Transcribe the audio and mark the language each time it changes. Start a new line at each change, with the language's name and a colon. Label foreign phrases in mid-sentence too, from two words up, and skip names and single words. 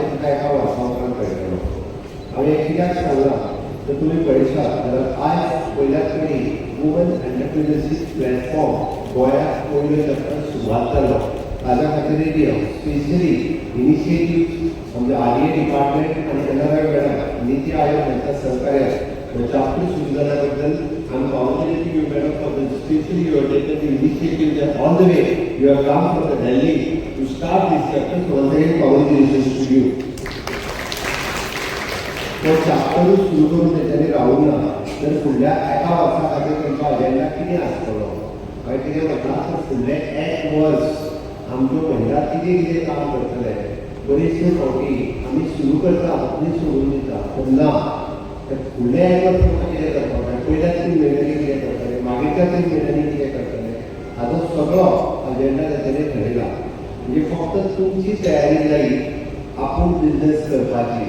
Konkani: तुका एका वर्सा उपरांत कळटलो हांवें कित्याक सांगलां तर तुमी पळयशात जाल्यार आयज पयल्याच कडेन
English: woman entrepreneurship platform
Konkani: गोंयांत पयलो चॅप्टर सुरवात जालो ताज्या खातीर स्पेशली इनिशिएटीव्ह म्हणजे आरडीए डिपार्टमेंट आणि एनआरआय मॅडम नीती आयोग यांच्या सहकार्यात चॅप्टर सुरू जाल्याबद्दल आम्ही
English: congratulate you madam for the specially you have taken the initiative that all the way you have come from the Delhi to start this chapter so once again congratulations to you
Konkani: तो चॅप्टर सुरू करून त्याच्याने राहून ना तर फुडल्या एका वर्सा खातीर तुमचो अजेंडा कितें आसतलो मागीर कितें म्हणटा तर फुडले एक वर्स आमच्यो महिला कितें कितें काम करतले बरेचशे फावटी आमी सुरू करता आनी सोडून दिता पूण ना फुडले एक वर्स तुमकां कितें करपाक जाय पयल्या 3 म्हयन्यांनी कितें करतले मागीरच्या 3 म्हयन्यांनी कितें करतले हाचो सगळो अजेंडा तेच्यानी ठरयला म्हणजे फक्त तुमची तयारी जायी आपूण बिजनेस करपाची